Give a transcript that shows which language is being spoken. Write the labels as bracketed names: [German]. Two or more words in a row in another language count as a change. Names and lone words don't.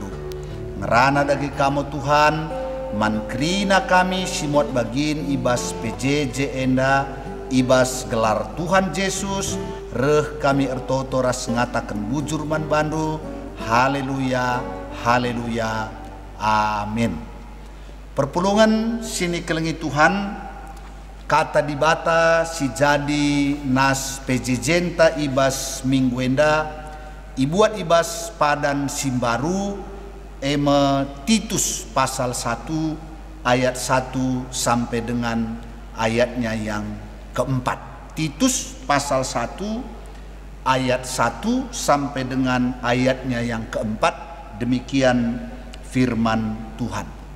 [Batak Karo] Ngerana dagi kamu Tuhan, mankrina kami simot bagin ibas PJJ enda, ibas gelar Tuhan Yesus, reh kami ertoto ras ngatakan bujur man bandu, haleluya, haleluya, amin. Perpulungan sini kelengi Tuhan, kata dibata si jadi nas pejejenta ibas minggu enda, ibuat ibas padan simbaru, eme Titus pasal 1 ayat 1 [Indonesian] sampai dengan ayatnya yang keempat. Titus pasal 1 ayat 1 sampai dengan ayatnya yang keempat, demikian firman Tuhan.